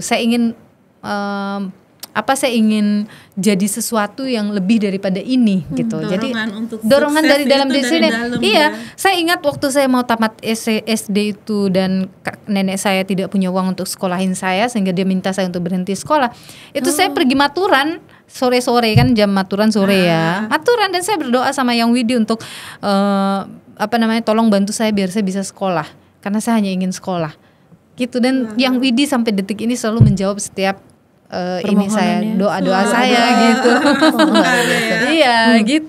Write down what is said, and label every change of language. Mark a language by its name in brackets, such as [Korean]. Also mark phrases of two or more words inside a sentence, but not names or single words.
[Indonesian] Saya ingin saya ingin jadi sesuatu yang lebih daripada ini gitu. Jadi dorongan dari dalam diri sendiri. Iya, saya ingat waktu saya mau tamat SD itu dan nenek saya tidak punya uang untuk sekolahin saya sehingga dia minta saya untuk berhenti sekolah. Itu saya pergi maturan sore-sore kan, jam maturan sore ya. Maturan, dan saya berdoa sama Yang Widi untuk tolong bantu saya biar saya bisa sekolah karena saya hanya ingin sekolah. Gitu, dan Yang Widi sampai detik ini selalu menjawab setiap ini saya doa saya gitu. Iya gitu.